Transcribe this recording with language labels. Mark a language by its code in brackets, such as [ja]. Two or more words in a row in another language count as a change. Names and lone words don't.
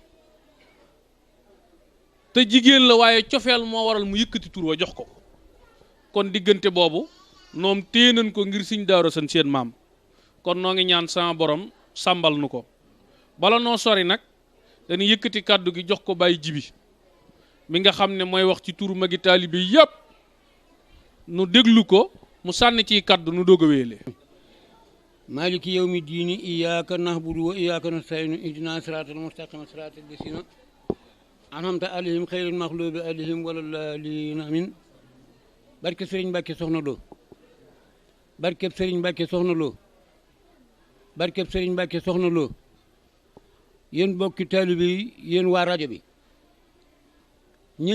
[wo] te jigéen la waaye cofeel moo waral mu yëkkati tur wa jox ko kon diggante boobu noom téye nañ ko ngir sëñ Daaru Asan seen maam kon noo ngi ñaan sama borom sàmbal nu ko bala noo sori nag dañuy yëkkati kàddu gi jox ko Baye Jibi mi nga xam ne mooy wax ci turu magi taalibe yépp nu déglu ko mu sànni ciy kàddu nu doog a wéele [ar] مالك يوم الدين إياك نعبد وإياك نستعين اهدنا الصراط المستقيم صراط الذين أنعمت عليهم غير المغضوب عليهم ولا الضالين amin [wo] barke Sëriñ Mbàkke Soxna Lo barkeb Sëriñ Mbàkke Soxna Lo barkeb Sëriñ Mbàkke Soxna Lo yéen bokki taalibe yi yéen waa rajo bi ñu